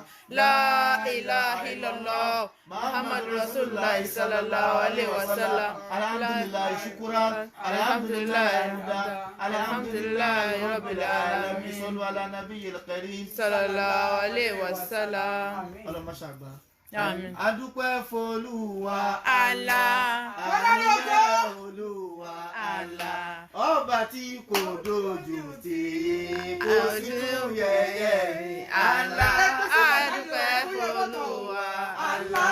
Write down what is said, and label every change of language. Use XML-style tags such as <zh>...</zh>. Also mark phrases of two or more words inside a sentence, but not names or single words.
<ar>لا إله إلا الله محمد رسول الله صلى الله عليه وسلم. الحمد لله شكرا الحمد لله الحمد لله رب العالمين. صلوا على النبي الكريم صلى الله عليه وسلم.</ar> <yo>Ọlọ́run máa ṣàgbà. Àmín. Adúpẹ́ f'Olúwa Allah. Ayé Olúwa Allah. Ọba tí kò dojú tì kò sí tún yẹ̀yẹ́ Allah. Adúpẹ́ f'Olúwa Allah.</yo>